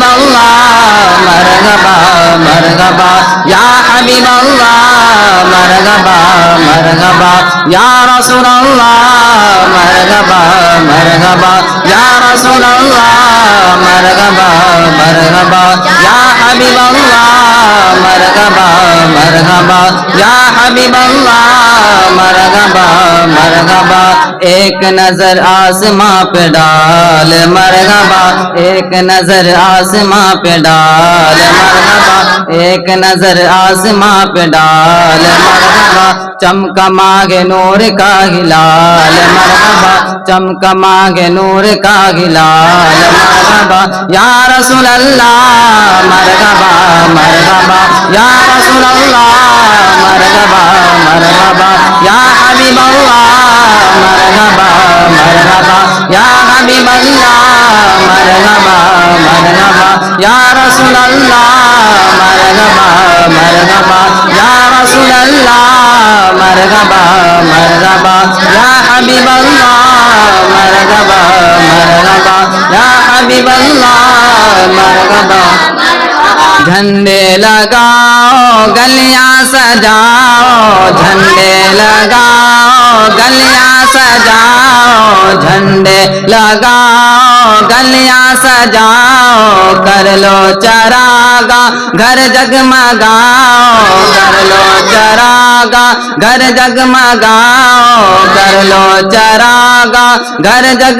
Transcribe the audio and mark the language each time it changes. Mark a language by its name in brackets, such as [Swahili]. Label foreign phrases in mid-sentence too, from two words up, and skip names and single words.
[Arabic] اللہ مرحبا مرحبا، یا حبیب اللہ مرحبا مرحبا، یا رسول اللہ مرحبا مرحبا، یا رسول اللہ مرحبا مرحبا، یا حبیب اللہ مرحبا مرحبا، یا حبیب اللہ مرحبا مرحبا، [Urdu] ایک نظر آسماں پہ ڈال مرحبا، ایک نظر آسماں پہ ڈال مرحبا، ایک نظر آسماں پہ ڈال مرحبا، چمکا مانگے نور کا ہلال مرحبا، چمکا مانگے نور کا ہلال [Arabic] مرحبا، یا رسول اللہ مرحبا مرحبا، یا رسول اللہ مرحبا مرحبا، یا حبیب اللہ مرحبا مرحبا، یا حبیب اللہ مرحبا مرحبا، یا رسول اللہ مرحبا مرحبا، یا رسول اللہ مرحبا مرحبا، یا حبیب اللہ مرحبا مرحبا، یا حبیب اللہ مرحبا۔ [Urdu] جھنڈے لگاؤ گلیاں سجاؤ، جھنڈے لگاؤ گلیاں سجاؤ، جھنڈے لگاؤ گلیاں سجاؤ، کر لو چراغا گھر جگمگاؤ، کر لو چراغا گھر جگمگاؤ، کر لو چراغا گھر